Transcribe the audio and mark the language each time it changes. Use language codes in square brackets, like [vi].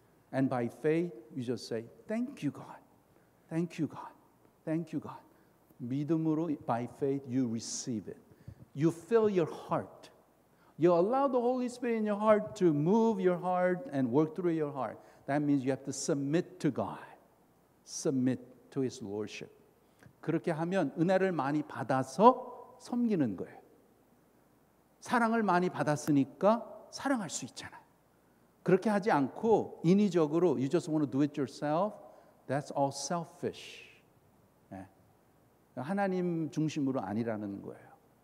[en] And by faith, you just say, thank you, God. Thank you, God. Thank you, God. 믿음으로, by faith, you receive it. You fill your heart. You allow the Holy Spirit in your heart to move your heart and work through your heart. That means you have to submit to God. Submit to His Lordship. [ko] 그렇게 하면 은혜를 많이 받아서 섬기는 거예요. 사랑을 많이 받았으니까 사랑할 수 있잖아요. 그렇게 하지 않고 인위적으로 [en] you just want to do it yourself. That's all selfish. 네. [ko] 하나님 중심으로 아니라는 거예요.